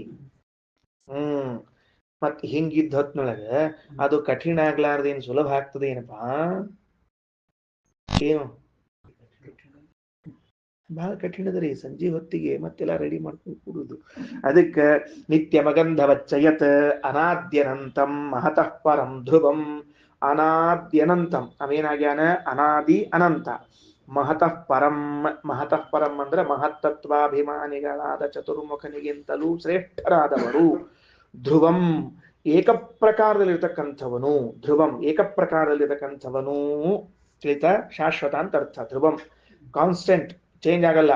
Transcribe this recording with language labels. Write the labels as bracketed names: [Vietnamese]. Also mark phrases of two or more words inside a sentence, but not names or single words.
[Kannada] ಮತ್ ಹಿಂಗಿದ್ದ ಹೊತ್ನೊಳಗ ಅದು ಕಠಿಣ ಆಗ್ಲಾರ್ದೇನು ಸುಲಭ ಆಗ್ತದೆ ಏನಪ್ಪಾ? ಏನು ಬಹಳ ಕಠಿಣದ್ರಿ. ಸಂಜೆ ಹೊತ್ತಿಗೆ ಮತ್ತೆಲ್ಲ ರೆಡಿ ಮಾಡ್ಕೊಂಡು ಕೂಡುದು. [Sanskrit] ಅದಕ್ಕೆ ನಿತ್ಯಮಗಂಧವಚ್ಚಯತ್ ಅನಾದ್ಯನಂತಂ ಮಹತಃ ಪರಂ ಧ್ರುವಂ. [Kannada] ಅನಾದ್ಯನಂತಂ ಅವೇನಾಗ್ಯಾನ? ಅನಾದಿ ಅನಂತ. [Sanskrit] ಮಹತಃ ಪರಂ. ಮಹತಃ ಪರಂ [Kannada] ಅಂದ್ರೆ ಮಹತ್ತತ್ವಾಭಿಮಾನಿಗಳಾದ ಚತುರ್ಮುಖನಿಗಿಂತಲೂ ಶ್ರೇಷ್ಠರಾದವರು. ಧ್ರುವಂ ಏಕಪ್ರಕಾರದಲ್ಲಿರ್ತಕ್ಕಂಥವನು. ಧ್ರುವಂ ಏಕಪ್ರಕಾರದಲ್ಲಿರ್ತಕ್ಕಂಥವನು. ತಿಳಿತ? ಶಾಶ್ವತ ಅಂತ ಅರ್ಥ. ಧ್ರುವಂ [English] constant, change [Kannada] ಆಗಲ್ಲ.